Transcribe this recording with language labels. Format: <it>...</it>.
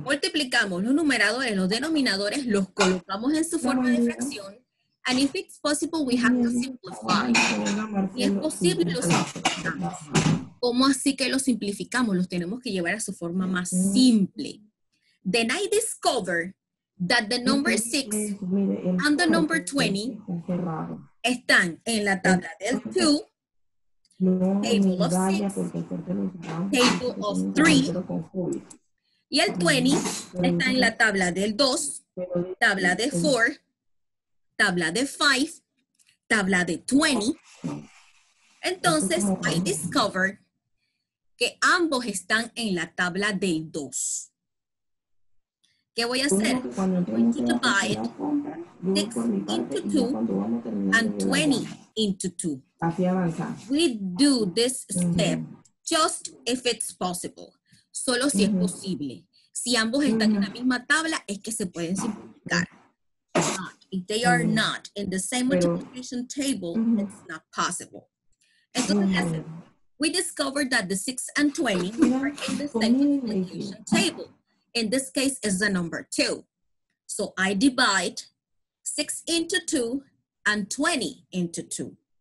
<es>Multiplicamos los numeradores, los denominadores, los colocamos en su forma de fracción.</es> <en>And if it's possible, we have to simplify.</en> <es>Si es posible, lo simplificamos. ¿Cómo así que lo simplificamos? Los tenemos que llevar a su forma más simple.</es> <en>Then I discovered that the number 6 and the number 20</en> <es>están en la tabla del 2,</es> <en>table of 6, table of 3,</en> <es>y el 20 está en la tabla del 2, tabla de 4, tabla de 5, tabla de 20. Entonces,</es> <en>I discovered</en> <es>que ambos están en la tabla del 2. ¿Qué voy a hacer?</es> <en>I'm going to divide 6 into 2 and 20 into 2. We do this step just if it's possible.</en> <es>Solo si es posible. Si ambos están en la misma tabla, es que se pueden simplificar.</es> <en>If they are not in the same multiplication table, it's not possible. Entonces, we discovered that the 6 and 20 are in the same multiplication table. In this case, is the number 2. So I divide 6 into 2 and 20 into 2.</en>